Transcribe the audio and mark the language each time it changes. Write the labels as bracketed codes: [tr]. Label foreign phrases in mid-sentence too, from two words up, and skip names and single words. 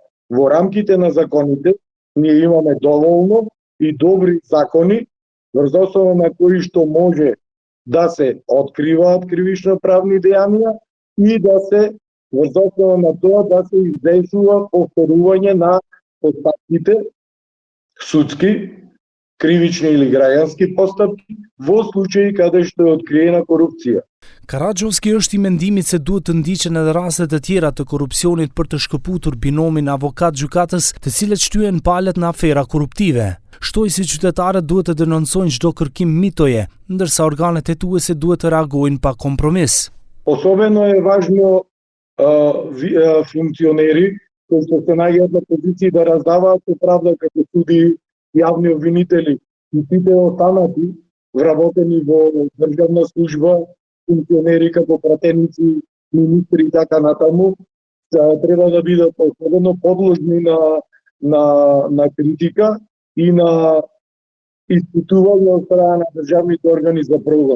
[mk] во рамките на законите, ние имаме доволно и добри закони, врз основа на кои што може да се откриваат кривично-правни дејанија и да се врз основа на тоа да се извршува повторување на постапките судски, кривични или граѓански постапки во случаи каде што е откриена корупција. [sq] Karagjoski është i mendimit se duhet të ndiqen edhe raste të tjera të korrupsionit për të shkëputur binomin avokat-gjykatës, të cilët shtyhen palët në afera korruptive. Shtoi si qytetarët duhet të denoncojnë çdo kërkim mitoje, ndërsa organet hetuese duhet të reagojnë pa kompromis. [mk] Особено е важно функционери кои што се најдат на позиции да раздаваат правда како суди, јавни обвинители и сите останати вработени во државна служба, функционери како пратеници, министри и така натаму, треба да бидат особено подложни на критика и на испитување од страна на државните органи за прогон.